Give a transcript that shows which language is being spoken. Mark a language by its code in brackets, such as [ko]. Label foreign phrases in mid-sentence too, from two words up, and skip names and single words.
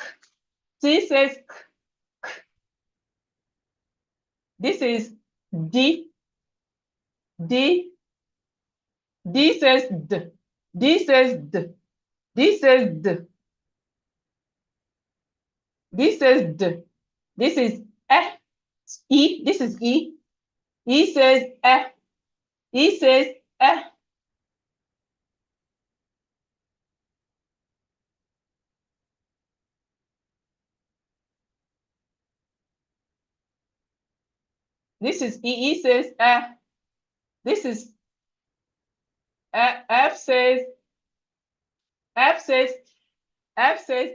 [en] C says K. K. This is D. D. D says D. D says D. D says D. This says D. This is E. E. This is E. E says E. E says E. This is E. E says E. This is F says F says F says.